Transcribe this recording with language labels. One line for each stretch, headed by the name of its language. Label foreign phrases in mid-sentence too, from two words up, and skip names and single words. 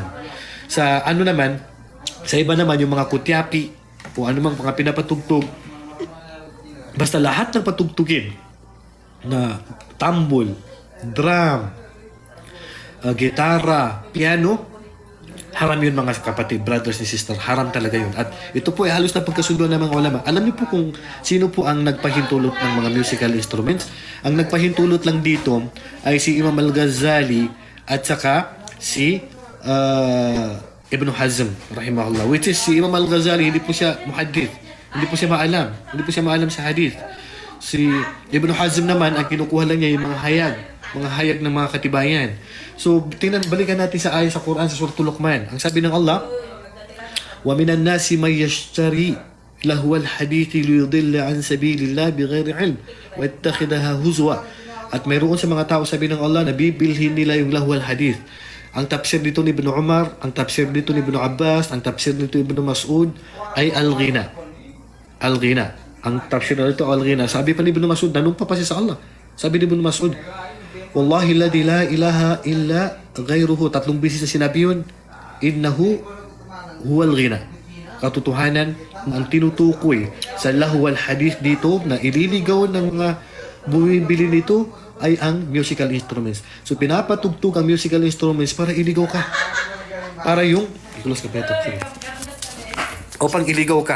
Filipino: Sa ano naman, sa iba naman, yung mga kutyapi, o ano mang mga pinapatugtog, basta lahat ng patugtugin na tambol, drum, gitara, piano, haram yun mga kapatid,
English: brothers and sisters,
Filipino: haram talaga yun. At ito po ay halos na pagkasunduan ng mga ulama. Alam niyo po kung sino po ang nagpahintulot ng mga
English: musical instruments?
Filipino: Ang nagpahintulot lang dito ay si Imam Al-Ghazali at saka si Ibn Hazm rahimahullah,
English: which is
Filipino: si Imam Al-Ghazali hindi po siya muhaddith, hindi po siya maalam sa hadith. Si Ibn Hazm naman ang kinukuha lang niya yung mga hayag ng mga katibayan. So balikan natin sa ayat sa Quran sa Suratul Luqman. Ang sabi ng Allah,
Arabic: ومن الناس من يشتري لهو الحديث ليضل عن سبيل الله بغير علم ويتخذها هزوا.
Filipino: At mayroon sa mga tao, sabi ng Allah, na bibilhin nila yung
Arabic: لهو الحديث.
Filipino: Ang tafsir dito ni Ibn Umar, ang tafsir dito ni Ibn Abbas, ang tafsir dito ni Ibn Mas'ud ay al-ghina. Al-ghina. Ang tafsir nito al-ghina. Sabi pa ni Ibn Mas'ud, nanumpa pa siya sa Allah. Sabi ni Ibn Mas'ud,
Arabic: والله الذي لا إله إلا غيره.
Filipino: 3 beses na sinabi yun,
Arabic: إنه هو الغناء.
Filipino: Katotohanan, ang tinutukoy sa
Arabic: لهو الحديث
Filipino: dito na ililigaw ng mga bumibili nito ay ang
English: musical instruments.
Filipino: So pinapatugtog ang
English: musical instruments
Filipino: para iligaw ka. Para yung upang iligaw ka.